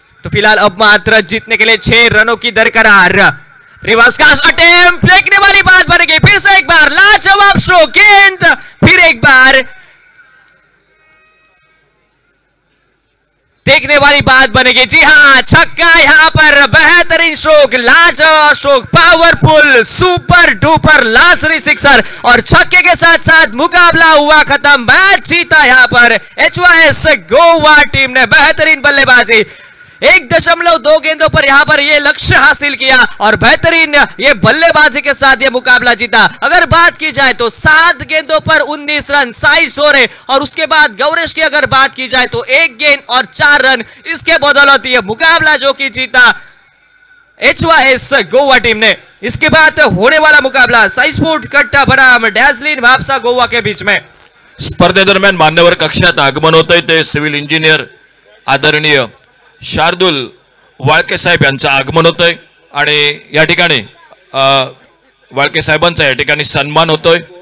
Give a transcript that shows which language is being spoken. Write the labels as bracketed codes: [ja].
[hi] तो फिलहाल अब मात्र जीतने के लिए 6 रनों की दरकरार। रिवर्स कास्ट अटेम्प्ट, देखने वाली बात बनेगी फिर से एक बार लाजवाब स्ट्रोक, गेंद फिर एक बार देखने वाली बात बनेगी। जी हाँ छक्का यहां पर, बेहतरीन स्ट्रोक, लाजवाब stroke, powerful super duper लाजरी sixer और छक्के के साथ साथ मुकाबला हुआ खत्म। मैच जीता यहां पर HYS गोवा टीम ने। बेहतरीन बल्लेबाजी, 1.2 गेंदों पर यहां पर यह लक्ष्य हासिल किया और बेहतरीन ये बल्लेबाजी के साथ ये मुकाबला जीता। अगर बात की जाए तो 7 गेंदों पर 19 रन साहिल जोरे और उसके बाद गौरेश की अगर बात की जाए तो 1 गेंद और 4 रन, इसके बदौलत ये मुकाबला जो कि जीता HYS गोवा टीम ने। इसके बाद होने वाला मुकाबला साई स्पोर्ट कट्टा बनाम डॅझलिन म्हापसा गोवा के बीच में। [mr] स्पर्धेदरम्यान मान्यवर कक्षात आगमन होतंय ते सिव्हिल इंजिनियर आदरणीय शार्दुल वाळके साहेब यांचं आगमन होतंय आणि या ठिकाणी वाळके साहेबांचा या ठिकाणी सन्मान होतोय।